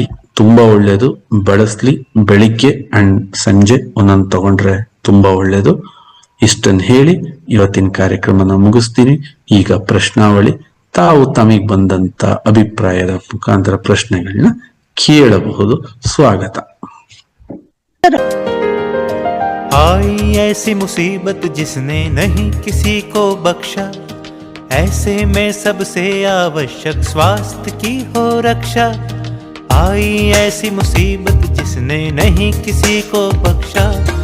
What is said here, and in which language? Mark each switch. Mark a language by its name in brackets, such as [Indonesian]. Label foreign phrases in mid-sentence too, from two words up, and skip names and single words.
[Kannada] ತುಂಬಾ ಒಳ್ಳೇದು, ಬಳಸ್ಲಿ. ಬೆಳಿಗ್ಗೆ ಅಂಡ್ ಸಂಜೆ ಒಂದೊಂದು ತಗೊಂಡ್ರೆ ತುಂಬಾ ಒಳ್ಳೇದು. ಇಷ್ಟನ್ನು ಹೇಳಿ ಇವತ್ತಿನ ಕಾರ್ಯಕ್ರಮನ ಮುಗಿಸ್ತೀನಿ. ಈಗ ಪ್ರಶ್ನಾವಳಿ. ತಾವು ತಮಗೆ ಬಂದಂತ ಅಭಿಪ್ರಾಯದ ಮುಖಾಂತರ ಪ್ರಶ್ನೆಗಳನ್ನ ಕೇಳಬಹುದು. ಸ್ವಾಗತ. [Hindi] आई ऐसी मुसीबत जिसने नहीं किसी को बख्शा, ऐसे में सबसे आवश्यक स्वास्थ्य की हो रक्षा। आई ऐसी मुसीबत जिसने नहीं किसी को बख्शा,